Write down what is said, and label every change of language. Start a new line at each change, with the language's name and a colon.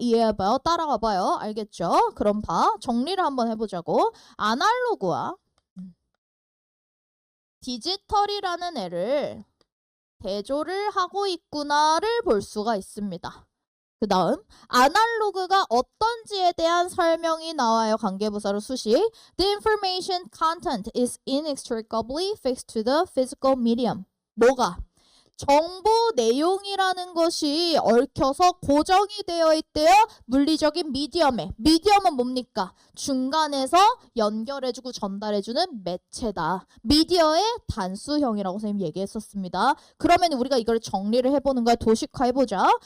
Korean: 이해해봐요. 따라가봐요. 알겠죠? 그럼 봐. 정리를 한번 해보자고. 아날로그와 디지털이라는 애를 대조를 하고 있구나를 볼 수가 있습니다. 그 다음 아날로그가 어떤지에 대한 설명이 나와요. 관계부사로 수식.
English: The information content is inextricably fixed to the physical medium.
Korean: 뭐가? 정보 내용이라는 것이 얽혀서 고정이 되어 있대요. 물리적인 미디엄에. 미디엄은 뭡니까? 중간에서 연결해주고 전달해주는 매체다. 미디어의 단수형이라고 선생님이 얘기했었습니다. 그러면 우리가 이걸 정리를 해보는 거야. 도식화해보자.